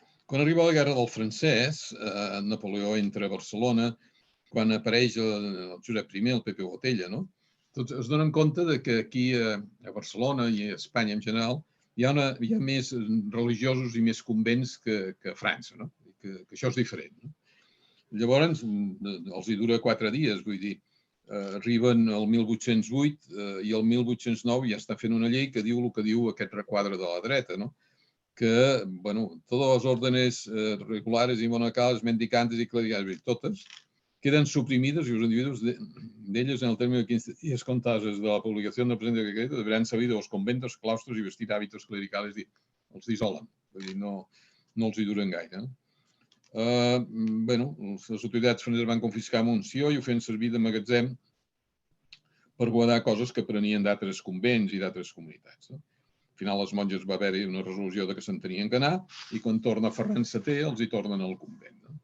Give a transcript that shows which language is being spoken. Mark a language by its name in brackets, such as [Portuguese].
[Catalan] Quan arriba la Guerra del Francès, Napoleó entra a Barcelona, quan apareix el Josep I, el Pepe Botella, tots es donen compte que aquí a Barcelona i a Espanya en general hi ha més religiosos i més convents que a França, que això és diferent. Llavors, els hi dura 4 dies, vull dir, arriben el 1808 i el 1809 ja està fent una llei que diu el que diu aquest requadre de la dreta, que, [Spanish] todas las órdenes regulares y monacales, mendicantes y clericales, totes, quedan suprimidas y los individuos de ellos en el término de 15 días contados desde la publicación del presente decreto deberán salir de los conventos, claustros y vestir hábitos clericales. [Catalan] Els dissolen, no els hi duren gaire. Les autoritats franceses van confiscar Montsió i ho feien servir de magatzem per guardar coses que prenien d'altres convents i d'altres comunitats. Al final les monges va haver-hi una resolució que se'n tenien que anar i quan torna Ferran VII els hi tornen al convent.